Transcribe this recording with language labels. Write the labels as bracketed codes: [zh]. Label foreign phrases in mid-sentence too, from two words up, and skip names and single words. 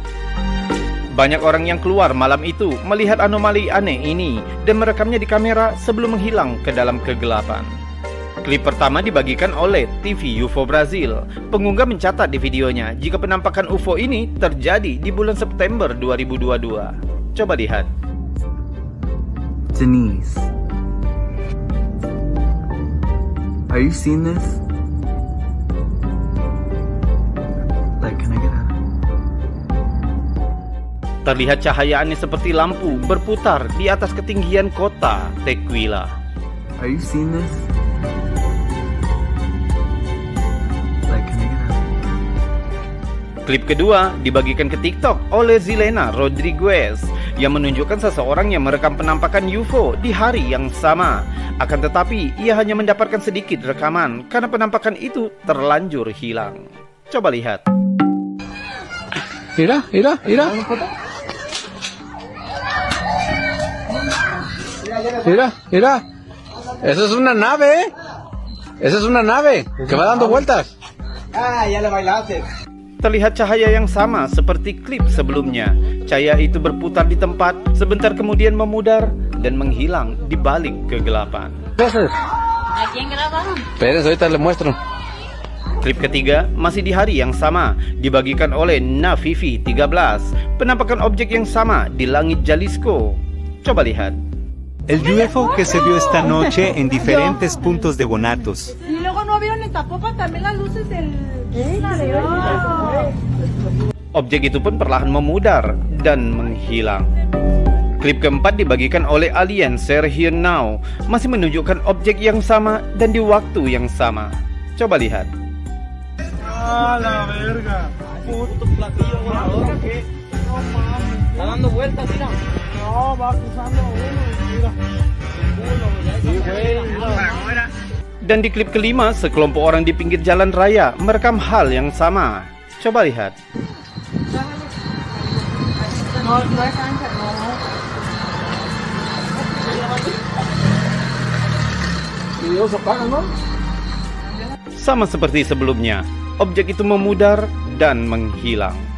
[id] Banyak orang yang keluar malam itu melihat anomali aneh ini dan merekamnya di kamera sebelum menghilang ke dalam kegelapan. Klip pertama dibagikan oleh TV UFO Brazil. Pengunggah mencatat di videonya jika penampakan UFO ini terjadi di bulan September 2022. Coba lihat. [en] Denise, are you seeing this? Like, can I get out? [id] Terlihat cahaya aneh seperti lampu berputar di atas ketinggian kota Tequila. [en] Are you seeing this? Like, can I get out? [id] Klip kedua dibagikan ke TikTok oleh Zilena Rodriguez yang menunjukkan seseorang yang merekam penampakan UFO di hari yang sama. Akan tetapi, ia hanya mendapatkan sedikit rekaman karena penampakan itu terlanjur hilang. Coba lihat. [es] Mira. Mira. Eso es una nave, ¿eh? Esa es una nave que va dando vueltas. Ya le bailaste. [id] Terlihat cahaya yang sama seperti klip sebelumnya. Cahaya itu berputar di tempat, sebentar kemudian memudar dan menghilang di balik kegelapan. [es] Esperen, ahorita le muestro. [id] Klip ketiga masih di hari yang sama, dibagikan oleh Navivi 13. Penampakan objek yang sama di langit Jalisco. Coba lihat. [es] El UFO que se vio esta noche en diferentes puntos de Guanatos. Y luego no vieron en Zapopan también las luces del... [id] Objek itu pun perlahan memudar dan menghilang. Klip keempat dibagikan oleh Alien Share Here Now, masih menunjukkan objek yang sama dan di waktu yang sama. Coba lihat. [es] ¡Ah, la verga! Puto platillo volador que... No mames. Está dando vueltas, mira. No, va cruzando uno, mira. [id] Dan di klip kelima, sekelompok orang di pinggir jalan raya merekam hal yang sama. Coba lihat. Sama seperti sebelumnya, objek itu memudar dan menghilang.